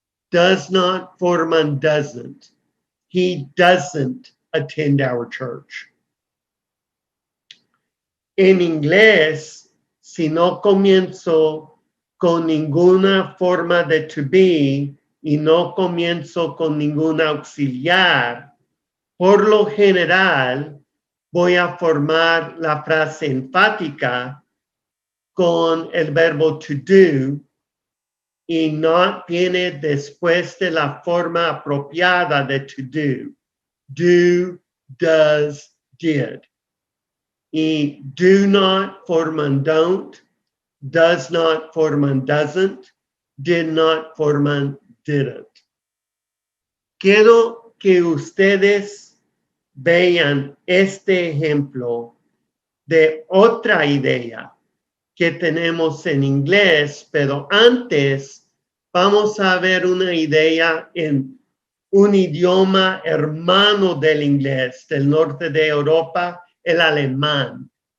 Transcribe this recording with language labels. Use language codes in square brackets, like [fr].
[es] Does not forman doesn't. [en] He doesn't attend our church. [es] En inglés, si no comienzo con ninguna forma de to be y no comienzo con ninguna auxiliar, por lo general voy a formar la frase enfática con el verbo to do y not viene después de la forma apropiada de to do. [en] Do, does, did. [es] Y do not forman don't, does not forman doesn't, did not forman didn't. Quiero que ustedes vean este ejemplo de otra idea que tenemos en inglés, pero antes vamos a ver una idea en un idioma hermano del inglés, del norte de Europa, el alemán.